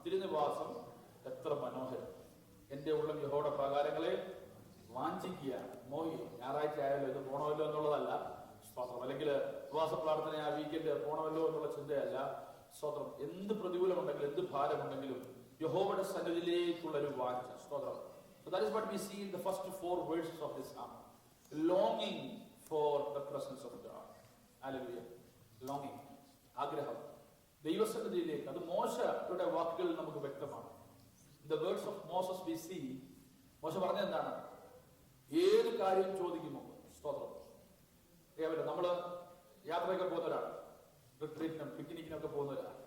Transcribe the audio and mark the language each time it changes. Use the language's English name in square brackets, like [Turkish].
[Malayalam] തിരുനിവാസം എത്ര മനോഹരം! എന്റെ ഉള്ളം യഹോവയുടെ പ്രകാരങ്ങളെ വാഞ്ചിക്കുകയാണ്, മോഹിക്കും. ഞായറാഴ്ച ആയാലും ഇത് പോണമല്ലോ എന്നുള്ളതല്ല. സ്തോത്രം. അല്ലെങ്കിൽ ഉപവാസ പ്രാർത്ഥന ആ വീക്കെൻഡ് പോണമല്ലോ എന്നുള്ള ചിന്തയല്ല. സ്തോത്രം. എന്ത് പ്രതികൂലമുണ്ടെങ്കിലും എന്ത് ഭാരമുണ്ടെങ്കിലും യഹോവയുടെ സന്നിധിയിലേക്കുള്ള ഒരു വാഞ്ച. സ്തോത്രം. [English] So that is what we see in the first 4 verses of this psalm. Longing for the presence of God. [Malayalam] Hallelujah. [English] Longing. [Malayalam] ആഗ്രഹം ദൈവസന്നിധിയിലേക്ക്. അത് മോശയുടെ വാക്കുകളിൽ നമുക്ക് വ്യക്തമാണ്. [English] In the words of Moses we see, [Malayalam] മോശ പറഞ്ഞ എന്താണ്? ഏത് കാര്യം ചോദിക്കുമോ. സ്തോത്രം. നമ്മള് യാത്രയൊക്കെ പോകുന്നവരാണ്, റിട്രീറ്റിനും പിക്നിക്കിനൊക്കെ പോകുന്നവരാണ്.